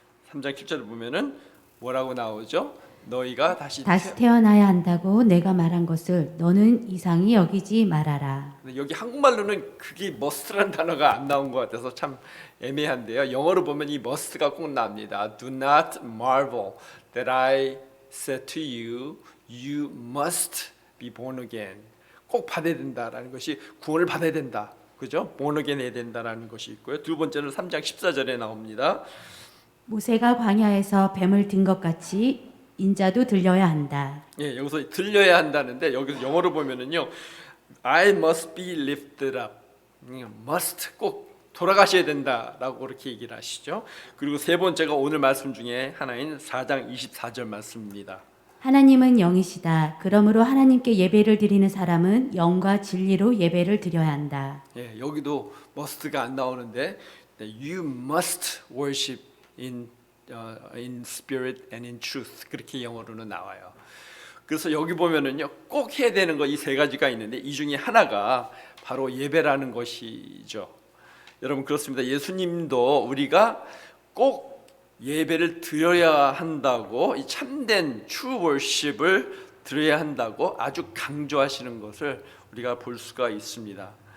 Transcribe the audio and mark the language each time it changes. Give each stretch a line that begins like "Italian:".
Korean: 3장 7절을 보면은 뭐라고 나오죠? 너희가 다시 태어나야 한다고 내가 말한 것을 너는 이상히 여기지 말아라. 여기 한국말로는 그게 must라는 단어가 안 나온 것 같아서 참 애매한데요. 영어로 보면 이 must가 꼭 나옵니다.
English: Do not marvel that I said to you, you must be born again.
Korean: 꼭 받아야 된다라는 것이 구원을 받아야 된다. 그죠?
English: born again
Korean: 해야 된다라는 것이 있고요. 두 번째는 3장 14절에 나옵니다. 모세가 광야에서 뱀을 든 것 같이 인자도 들려야 한다. 예, 여기서 들려야 한다는데 여기서 영어로 보면은요,
English: I must be lifted up.
Korean: must 꼭 돌아가셔야 된다라고 그렇게 얘기를 하시죠. 그리고 세 번째가 오늘 말씀 중에 하나인 4장 24절 말씀입니다. 하나님은 영이시다. 그러므로 하나님께 예배를 드리는 사람은 영과 진리로 예배를 드려야 한다. 예, 여기도 must가 안 나오는데
English: you must worship in spirit and in truth,
Korean: 그렇게 영어로는 나와요. 그래서 여기 보면은요, 꼭 해야 되는 거 이 세 가지가 있는데 이 중에 하나가 바로 예배라는 것이죠. 여러분, 그렇습니다. 예수님도 우리가 꼭 예배를 드려야 한다고, 이 참된 true worship을 드려야 한다고 아주 강조하시는 것을 우리가 볼 수가 있습니다.